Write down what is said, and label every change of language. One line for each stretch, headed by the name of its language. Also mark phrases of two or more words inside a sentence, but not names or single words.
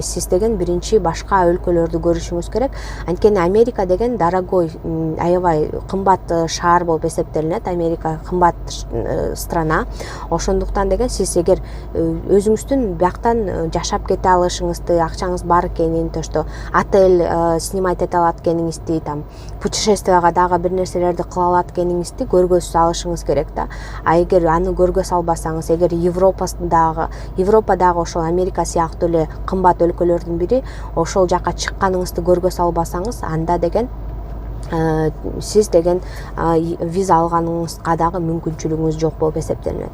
Kyrgyz: Сиз деген биринчи башка өлкөлөрдү көрүшүңүз керек. Анткени Америка деген дорогой, аябай кымбат шаар болуп эсептелинет. Америка кымбат страна. Ошондуктан деген сиз эгер өзүңүздүн бияктан жашап кете алышыңызды, акчаңыз бар экенин,
Russian: то что отель снимать
Kyrgyz: эте алат экениңизди,
Russian: там путешествияга
Kyrgyz: дагы бир нерселерди кыла алат экениңизди көргөзө алышыңыз керек да. Эгер аны көргөзө албасаңыз, эгер Европадагы ошол Америка сыяктуу эле кымбат өлкөлөрдүн бири, ошол жака чыкканыңызды көргөзө албасаңыз, анда деген сиз деген виза алганыңызга дагы мүмкүнчүлүгүңүз жок болуп эсептелинет.